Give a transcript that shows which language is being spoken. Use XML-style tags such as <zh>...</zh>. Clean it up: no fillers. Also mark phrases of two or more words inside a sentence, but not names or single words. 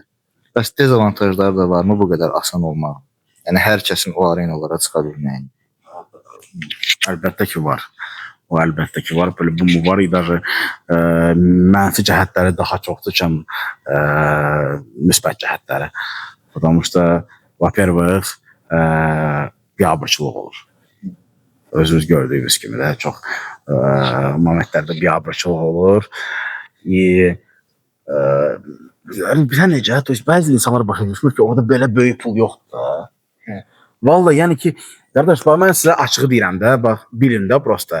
<az>Bəs dezavantajları da varmı bu qədər asan olmaq? Yəni hər kəsin o arenalara çıxa bilməyi. Əlbəttə ki var. O əlbəttə ki var. Böyle bu var idi. Mənfi cəhətləri daha çoxdur ki, müsbət cəhətləri.</az> <ru>Потому что, во-первых,</ru> <az>biabırçılıq olur. Özünüz gördüyünüz kimi də çox momentlərdə biabırçılıq olur. Bilən necə? Bəzi insanlar başa düşmür ki, orada belə böyük pul yoxdur da. Vallahi yəni ki, qardaşlar, mən sizə açığı deyirəm də, bax, bilin də prosta.</az>